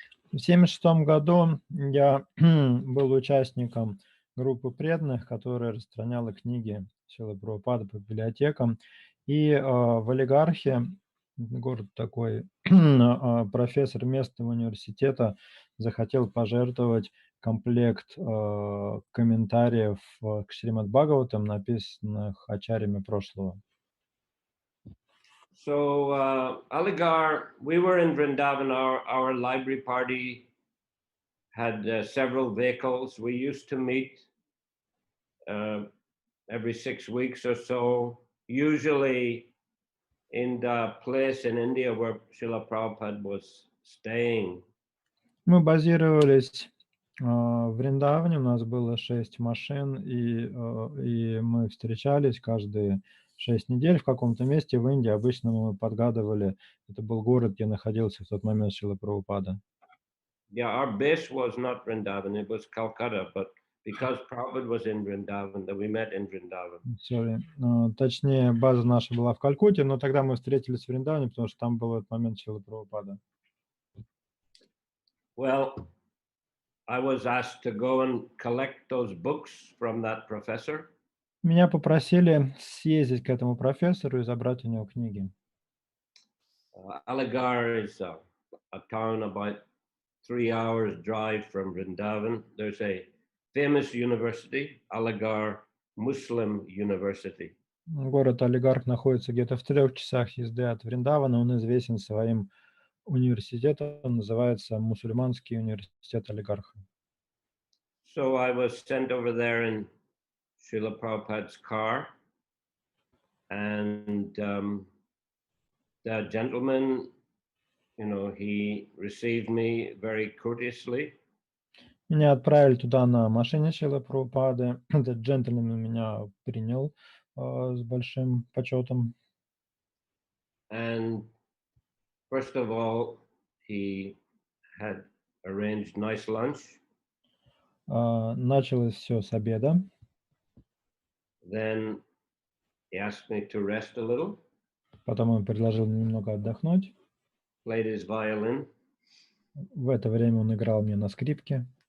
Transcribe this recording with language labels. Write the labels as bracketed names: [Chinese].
[Russian] В 1976 году я был участником группы преданных, которая распространяла книги Шрилы Прабхупады по библиотекам. И в Олигархе, город такой, профессор местного университета захотел пожертвовать комплект комментариев к Шримад Бхагаватам, написанных ачарьями прошлого. [English] So Aligarh, we were in Vrindavan. Our library party had several vehicles. We used to meet every 6 weeks or so, usually in the place in India where Srila Prabhupada was staying. [Russian] Мы базировались в Вриндаване, у нас было 6 машин, и мы встречались каждые 6 недель в каком-то месте в Индии. Обычно мы подгадывали, это был город, где находился в тот момент Шрила Прабхупада. [English] Yeah, our base was not Vrindavan, it was Calcutta, but because Prabhupada was in Vrindavan, that we met in Vrindavan. [Russian] Точнее, база наша была в Калькутте, но тогда мы встретились в Вриндаване, потому что там был этот момент Шрила Прабхупада. [English] Well, I was asked to go and collect those books from that professor. [Russian] Меня попросили съездить к этому профессору и забрать у него книги. [English] Aligarh is a town about 3 hours drive from Vrindavan. There's a famous university, Aligarh Muslim University. [Russian] Город Алигарх находится где-то в 3 часах езды от Вриндавана. Он известен своим университетом, называется Мусульманский университет Алигарха. [English] So I was sent over there in Srila Prabhupada's car, and the gentleman, he received me very courteously. [Russian] Меня отправили туда на машине Шрилы Прабхупады. Этот джентльмен меня принял с большим почетом. [English] And first of all, he had arranged nice lunch. [Russian] Началось все с обеда. [English] Then he asked me to rest a little, [Russian] Потом он предложил мне немного отдохнуть. [English] played his violin. [Russian] В это время он играл мне на скрипке.